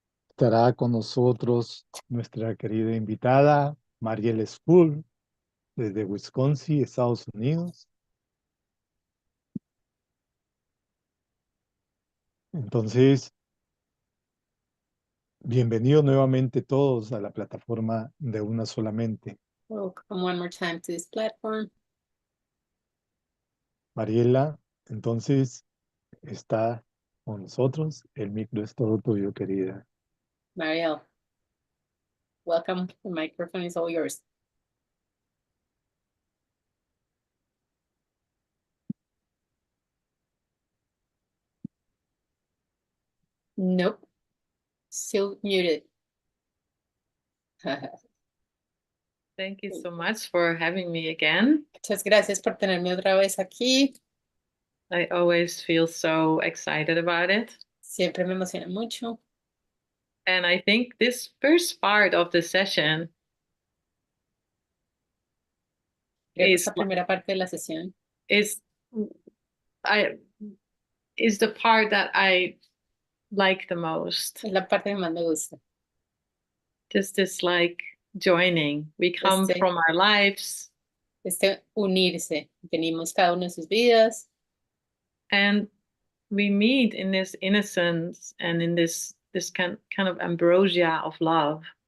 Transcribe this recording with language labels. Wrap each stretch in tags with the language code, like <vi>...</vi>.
<es>Estará con nosotros nuestra querida invitada, Marielle School, desde Wisconsin, Estados Unidos. Entonces, bienvenidos nuevamente todos a la plataforma de Una Solamente.</es> <en>Welcome one more time to this platform.</en> <es>Mariela, entonces, está con nosotros. El micro es todo tuyo, querida.</es> <en>Marielle, welcome. The microphone is all yours. Nope. Still muted. Thank you so much for having me again.</en> <es>Muchas gracias por tenerme otra vez aquí.</es> <en>I always feel so excited about it.</en> <es>Siempre me emociona mucho.</es> <en>And I think this first part of the session</en> <es>Creo que</es> <en>is</en> <es>esta primera parte de la sesión</es> <en>is the part that I like the most.</en> <es>es la parte que más me gusta.</es> <en>Just this like joining. We come from our lives.</en> <es>Unirse. Venimos cada uno de sus vidas.</es> <en>And we meet in this innocence and in this kind of ambrosia of love.</en>